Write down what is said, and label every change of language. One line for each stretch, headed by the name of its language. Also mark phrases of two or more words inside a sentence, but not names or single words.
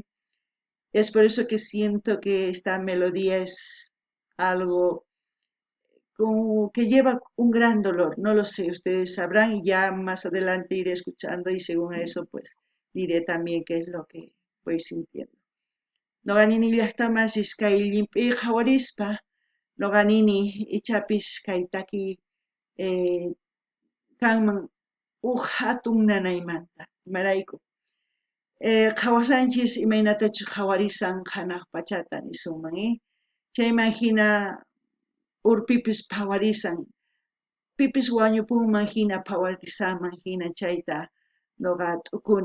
Spanish: Es por eso que siento que esta melodía es algo como que lleva un gran dolor. No lo sé, ustedes sabrán y ya más adelante iré escuchando y según eso pues diré también qué es lo que voy sintiendo.
Quechua: Noqanini llaqtamasis kay llimp'i qhawarispa, noqanini ichapis kay taki kanman huk hatun nanaymanta, imarayku. Qhawasanchis imaynatachus qhawarisan hanaq pachata nisunman, chayman hina urpipis phawarisan, pipis wañupunman hina phawarisanman hina chayta noqa t'ukuni.